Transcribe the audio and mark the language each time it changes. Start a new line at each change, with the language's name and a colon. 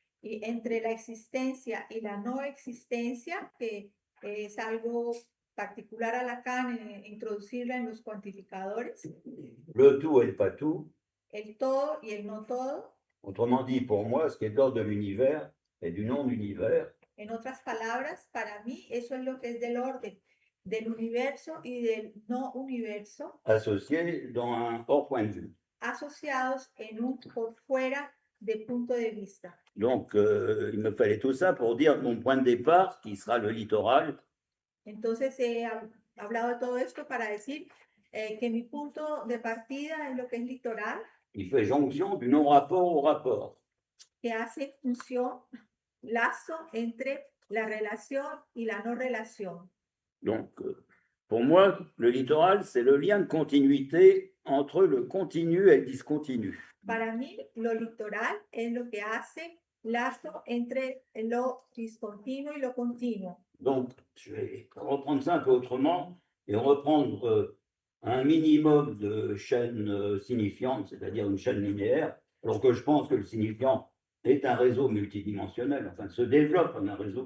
Spanish: y entre la existencia y la no existencia, que es algo particular a Lacan, introducirla en los cuantificadores,
French: le tout et le pas tout.
Spanish: el todo y el no todo.
French: Autrement dit, pour moi, ce qui est de l'ordre de l'univers et du non-univers,
Spanish: En otras palabras, para mí eso es lo que es del orden del universo y del no universo,
French: associés dans un hors point de vue.
Spanish: asociados en un por fuera de punto de vista.
French: Donc, il me fallait tout ça pour dire mon point de départ, qui sera le littoral,
Spanish: Entonces he hablado de todo esto para decir que mi punto de partida es lo que es litoral,
French: qui fait jonction du non-rapport au rapport.
Spanish: que hace función, lazo entre la relación y la no relación.
French: Donc, pour moi, le littoral, c'est le lien de continuité entre le continu et le discontinu.
Spanish: Para mí, lo litoral es lo que hace lazo entre lo discontinuo y lo continuo.
French: Donc, je vais reprendre ça un peu autrement et reprendre un minimum de chaînes signifiantes, c'est-à-dire une chaîne linéaire, alors que je pense que le signifiant est un réseau multidimensionnel, enfin se développe en un réseau